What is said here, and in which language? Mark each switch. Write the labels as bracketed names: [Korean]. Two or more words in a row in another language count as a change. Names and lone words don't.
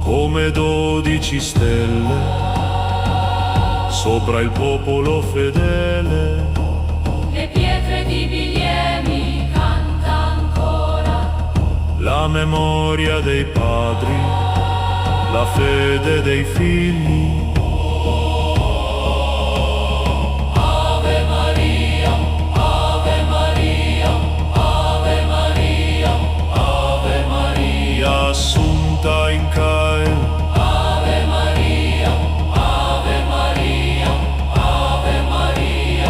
[Italian] Come 12 stelle sopra il popolo fedele. le pietre di Biliemi canta ancora. La memoria dei padri, la fede dei figli. [Latin] Ave Maria, Ave Maria, Ave Maria, Ave Maria, Assunta in Cael, Ave Maria, Ave Maria, Ave Maria,